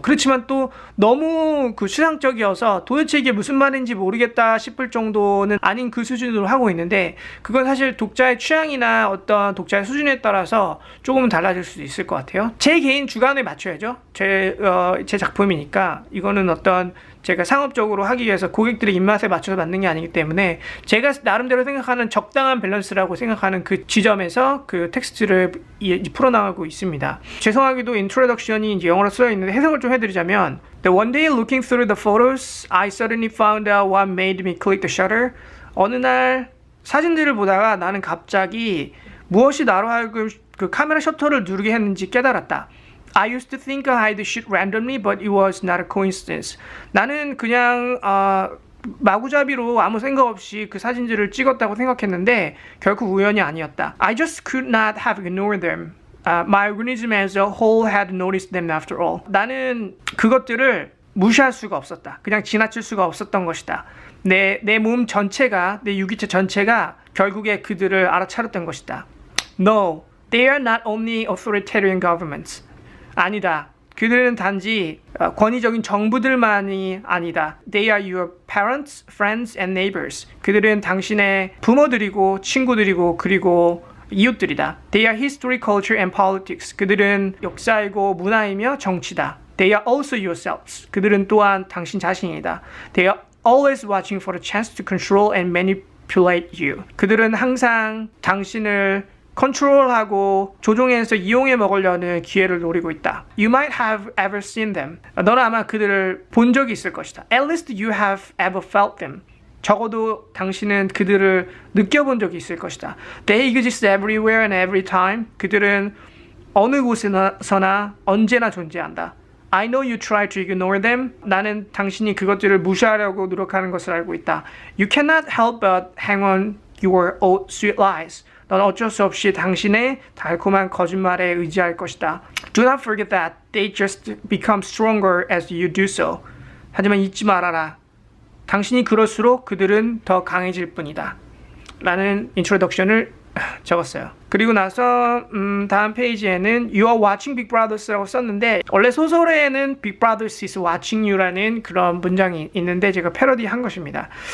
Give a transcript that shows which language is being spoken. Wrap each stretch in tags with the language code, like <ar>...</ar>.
<ko>그렇지만 또 너무 그 추상적이어서 도대체 이게 무슨 말인지 모르겠다 싶을 정도는 아닌 그 수준으로 하고 있는데, 그건 사실 독자의 취향이나 어떤 독자의 수준에 따라서 조금은 달라질 수도 있을 것 같아요. 제 개인 주관에 맞춰야죠. 제 작품이니까. 이거는 어떤 제가 상업적으로 하기 위해서 고객들의 입맛에 맞춰서 만든 게 아니기 때문에 제가 나름대로 생각하는 적당한 밸런스라고 생각하는 그 지점에서 그 텍스트를 풀어나가고 있습니다.</ko> <en>죄송하게도 인트로덕션이 이제 영어로 쓰여 있는데 해석을 좀 해드리자면, The one day looking through the photos, I suddenly found out what made me click the shutter.</en> <ko>어느 날 사진들을 보다가 나는 갑자기 무엇이 나로 하여금 그 카메라 셔터를 누르게 했는지 깨달았다.</ko> <en>I used to think I hid the shit randomly, but it was not a coincidence.</en> <ko>나는 그냥 마구잡이로 아무 생각 없이 그 사진들을 찍었다고 생각했는데 결국 우연이 아니었다.</ko> <en>I just could not have ignored them. My organism as a whole had noticed them after all.</en> <ko>나는 그것들을 무시할 수가 없었다. 그냥 지나칠 수가 없었던 것이다. 내 몸 전체가, 내 유기체 전체가 결국에 그들을 알아차렸던 것이다.</ko> <en>No, they are not only authoritarian governments.</en> <ko>아니다. 그들은 단지 권위적인 정부들만이 아니다.</ko> <en>They are your parents, friends, and neighbors.</en> <ko>그들은 당신의 부모들이고 친구들이고 그리고 이웃들이다.</ko> <en>They are history, culture, and politics.</en> <ko>그들은 역사이고 문화이며 정치다.</ko> <en>They are also yourselves.</en> <ko>그들은 또한 당신 자신이다.</ko> <en>They are always watching for a chance to control and manipulate you.</en> <ko>그들은 항상 당신을 컨트롤하고 조종해서 이용해 먹으려는 기회를 노리고 있다.</ko> <en>You might have ever seen them.</en> <ko>너는 아마 그들을 본 적이 있을 것이다.</ko> <en>At least you have ever felt them.</en> <ko>적어도 당신은 그들을 느껴본 적이 있을 것이다.</ko> <en>They exist everywhere and every time.</en> <ko>그들은 어느 곳에서나 언제나 존재한다.</ko> <en>I know you try to ignore them.</en> <ko>나는 당신이 그것들을 무시하려고 노력하는 것을 알고 있다.</ko> <en>You cannot help but hang on your old sweet lies.</en> <ko>넌 어쩔 수 없이 당신의 달콤한 거짓말에 의지할 것이다.</ko> <en>Do not forget that they just become stronger as you do so.</en> <ko>하지만 잊지 말아라. 당신이 그럴수록 그들은 더 강해질 뿐이다. 라는 인트로덕션을 적었어요. 그리고 나서 다음 페이지에는 You are watching Big Brothers 라고 썼는데, 원래 소설에는 Big Brothers is watching you 라는 그런 문장이 있는데 제가 패러디한 것입니다.</ko>